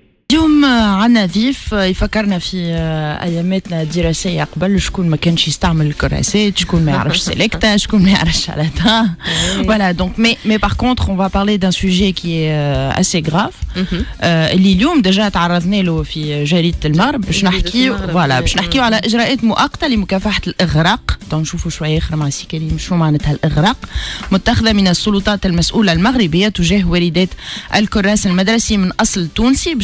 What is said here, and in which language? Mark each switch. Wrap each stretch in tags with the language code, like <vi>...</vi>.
<ar>اليوم عنا ضيف يفكرنا في اياماتنا الدراسيه قبل. شكون ما كانش يستعمل الكراسات، شكون ما يعرفش سيليكتا، شكون ما يعرفش شالاتان.</ar> <fr>Voilà, donc mais par contre on va parler d'un sujet qui est assez grave.</fr> <ar>اللي اليوم ديجا تعرضنا له في جريدة المغرب باش نحكيو باش نحكيو على اجراءات مؤقته لمكافحه الاغراق. نشوفوا شويه اخر مع سي كريم شنو معناتها الاغراق متخذه من السلطات المسؤوله المغربيه تجاه والدات الكراس المدرسي من اصل تونسي.</ar>